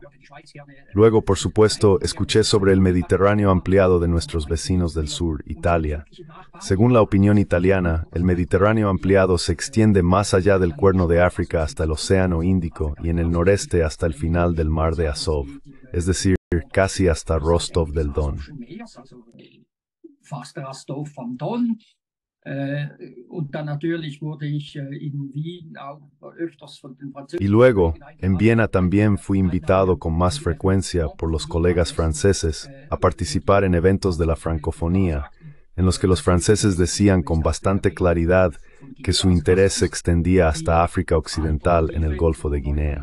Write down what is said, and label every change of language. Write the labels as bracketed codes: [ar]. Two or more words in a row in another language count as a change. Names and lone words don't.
[es] Luego, por supuesto, escuché sobre el Mediterráneo ampliado de nuestros vecinos del sur, Italia. Según la opinión italiana, el Mediterráneo ampliado se extiende más allá del Cuerno de África hasta el Océano Índico y en el noreste hasta el final del mar de Azov, es decir, casi hasta Rostov del Don. [de] Verkehrs, also fast Rostov am Don. Und dann natürlich wurde ich in Wien auch öfters von den Franzosen. [es] Y luego, en Viena también fui invitado con más frecuencia por los colegas franceses a participar en eventos de la francofonía, en los que los franceses decían con bastante claridad que su interés se extendía hasta África Occidental en el Golfo de Guinea.